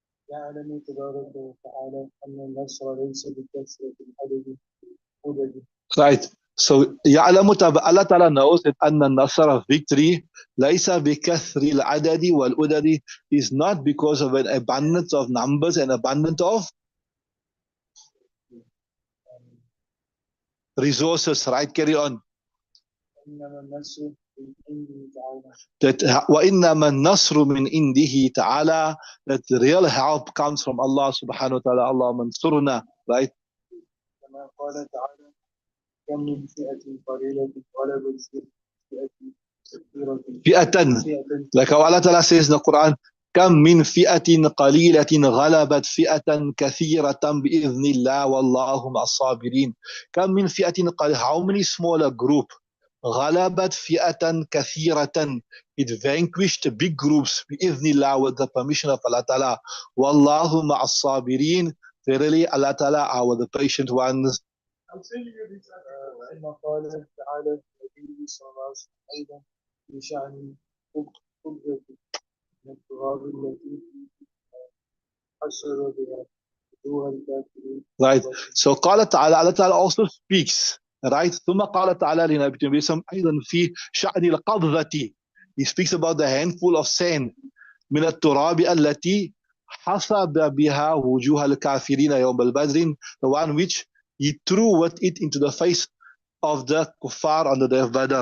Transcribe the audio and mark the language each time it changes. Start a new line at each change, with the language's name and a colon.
Arabic: يعلم تبارك وتعالى أن النصر ليس بكثرة العدد.
English: Right. So Allah Ta'ala knows that
Arabic: أن النصر,
English: victory,
Arabic: ليس بكثر العدد والعدد,
English: is not because of an abundance of numbers and abundance of resources. Right. Carry on.
Arabic: إنما النصر من عنده تعالى.
English: That
Arabic: وإنما النصر من عنده تعالى,
English: that the real help comes from Allah subhanahu wa ta'ala. Allah mansurna. Right.
Arabic: كما قال تعالى كم من فئة قليلة غلبت فئة كثيرة. فئة.
English: Like how Allah Ta'ala says in the Quran,
Arabic: كم من فئة قليلة غلبت فئة كثيرة بإذن الله والله مع الصابرين. كم من فئة قليلة,
English: how many smaller group,
Arabic: غلبت فئة كثيرة,
English: it vanquished big groups
Arabic: بإذن الله,
English: with the permission of Allah Ta'ala.
Arabic: والله مع الصابرين,
English: verily Allah Ta'ala are with the patient ones.
Arabic: ثم قال تعالى النبي صلى الله عليه وسلم أيضا في شأن قدرة من التراب التي حشر بها وجوه الكافرين.
English: Right. So
Arabic: قال تعالى,
English: Allah Ta'ala also speaks. Right.
Arabic: ثم قال تعالى لنبي صلى أيضا في شأن القبضة.
English: He speaks about the handful of sand
Arabic: من التراب التي حصب بها وجوه الكافرين يوم البدر,
English: the one which he threw with it into the face of the kuffar on the day of Badr.